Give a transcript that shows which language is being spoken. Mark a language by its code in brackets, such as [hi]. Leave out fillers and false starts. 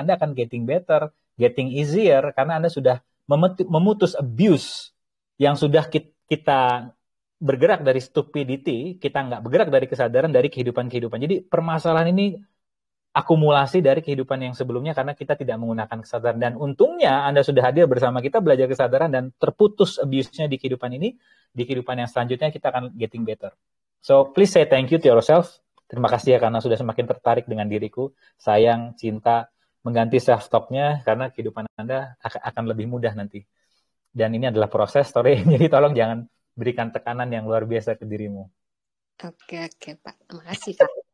[id] Anda akan [en] getting better, getting easier [id] karena Anda sudah memutus abuse yang sudah kita bergerak dari stupidity, kita nggak bergerak dari kesadaran dari kehidupan-kehidupan. Jadi permasalahan ini akumulasi dari kehidupan yang sebelumnya karena kita tidak menggunakan kesadaran. Dan untungnya Anda sudah hadir bersama kita belajar kesadaran dan terputus abuse-nya di kehidupan ini. Di kehidupan yang selanjutnya kita akan [en] getting better. So please say thank you to yourself. [id] Terima kasih ya karena sudah semakin tertarik dengan diriku. Sayang, cinta, mengganti self-talk-nya karena kehidupan Anda akan lebih mudah nanti. Dan ini adalah proses, story. Jadi tolong jangan berikan tekanan yang luar biasa ke dirimu. Oke Pak. Terima kasih Kak.